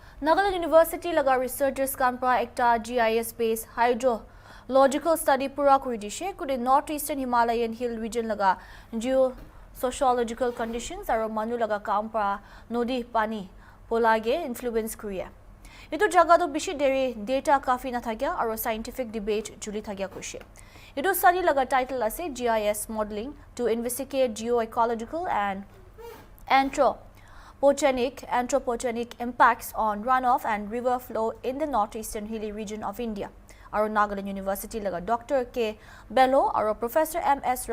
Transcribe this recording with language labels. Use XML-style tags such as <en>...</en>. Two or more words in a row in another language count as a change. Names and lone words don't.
<nag>Nagaland University laga researchers kanpra ekta</nag> <en>GIS based hydrological study</en> <nag>pura kuri dishe kude</nag> <en>northeastern Himalayan hill region</en> <nag>laga</nag> <en>geosociological conditions</en> <nag>aro manu laga kanpra nodi pani polage influence kuriya. Itu jaga do bishi deri data kafi na thagya aro</nag> <en>scientific debate</en> <nag>juli thagya kushe. Itu study laga title ase</nag> <en>GIS modeling to investigate geoecological and anthropogenic impacts on runoff and river flow in the northeastern hilly region of India.</en> <nag>Our Nagaland University laga Dr. K. Bello, our Professor M.S.</nag>